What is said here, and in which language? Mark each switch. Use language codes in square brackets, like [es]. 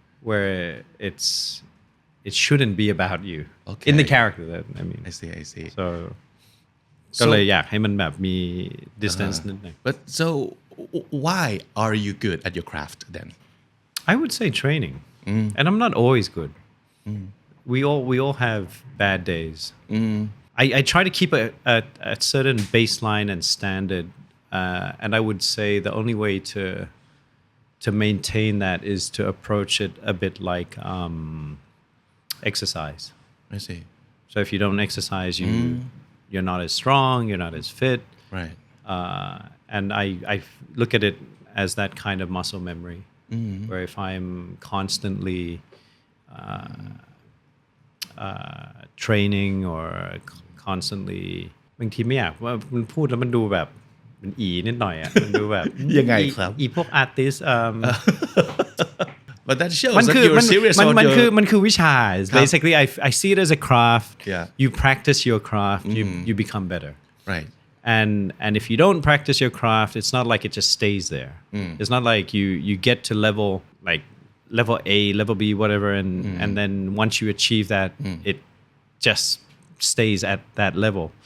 [en] Where it shouldn't be about you. Okay. In the character, that I mean. I see. [th] So ก็เลยอยากให้มันแบบมี distance นิดหนึง [en] But so why are you good at your craft then? I would say training, and I'm not always good. We all have bad days. I try to keep a certain baseline and standard, and I would say the only way to maintain that is to approach it a bit like exercise. I see. So if you don't exercise, you're not as strong, you're not as fit. Right. And I look at it as that kind of muscle memory, where if I'm constantly training or constantly [th] บางทีไม่อยากว่ามันพูดแล้วมันดูแบบมันอีนิดหน่อยอ่ะมันดูแบบ ยังไงครับ อีพวก artist [en] But that shows that you're serious on [th] มันคือวิชา [en] basically I see it as a craft. Yeah. You practice your craft, you become better. Right. And if you don't practice your craft, it's not like it just stays there. It's not like you get to level A, level B, whatever, and then once you achieve that, it just stays at that level.